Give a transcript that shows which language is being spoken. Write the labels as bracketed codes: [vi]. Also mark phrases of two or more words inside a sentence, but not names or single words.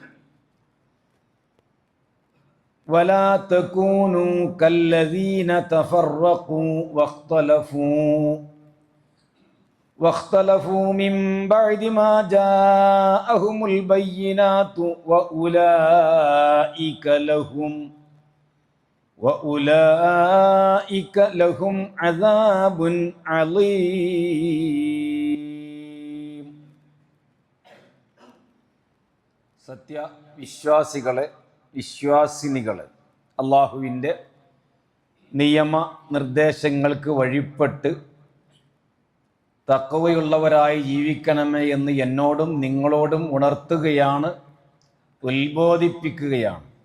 [ar] ولا تكونوا كالذين تفرقوا واختلفوا من بعد ما جاءهم البينات وأولئك لهم عذاب عظيم. [ml] വിശ്വാസിനികളെ അള്ളാഹുവിൻ്റെ നിയമ നിർദ്ദേശങ്ങൾക്ക് വഴിപ്പെട്ട് തഖ്വയുള്ളവരായി ജീവിക്കണമേ എന്ന് എന്നോടും നിങ്ങളോടും ഉണർത്തുകയാണ്, ഉത്ബോധിപ്പിക്കുകയാണ്.